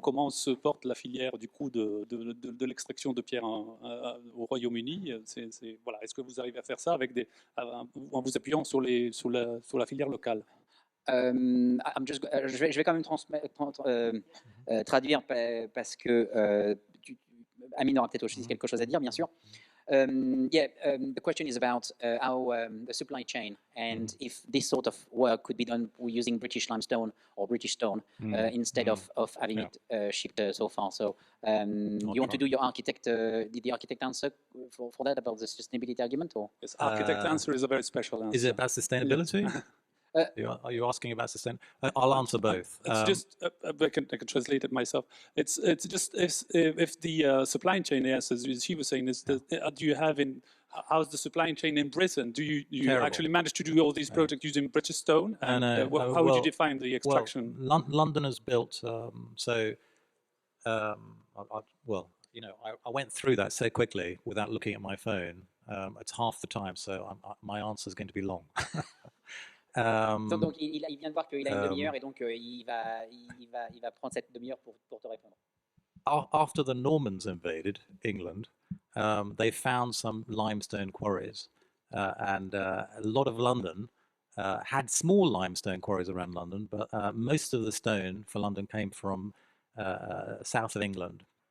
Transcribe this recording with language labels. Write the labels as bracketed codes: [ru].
[fr] Comment se porte la filière, du coup, de l'extraction de pierres au Royaume-Uni? Voilà. Est-ce que vous arrivez à faire ça en vous appuyant sur la filière locale? Je vais quand même traduire parce que Amine aura peut-être aussi quelque chose à dire, bien sûr. [en] The question is about how the supply chain and if this sort of work could be done using British limestone or British stone instead of having Yeah. it shipped so far. So you want to do your architect, the architect answer for that about the sustainability argument? Or? Yes, architect answer is a very special answer. Is it about sustainability? Are you asking about sustain? I'll answer both. It's just I can translate it myself. It's just if the supply chain, yes, as she was saying, is do you have in how's the supply chain in Britain? Do you Terrible. actually manage to do all these projects using British stone? And how would you define the extraction? Well, London has built I went through that so quickly without looking at my phone. It's half the time, so my answer is going to be long. [fr] Donc il vient de voir qu'il a une demi-heure et donc il va prendre cette demi-heure pour te répondre. [en] After the Normans invaded England, they found some limestone quarries, and a lot of London had small limestone quarries around London, but most of the stone for London came from south of England.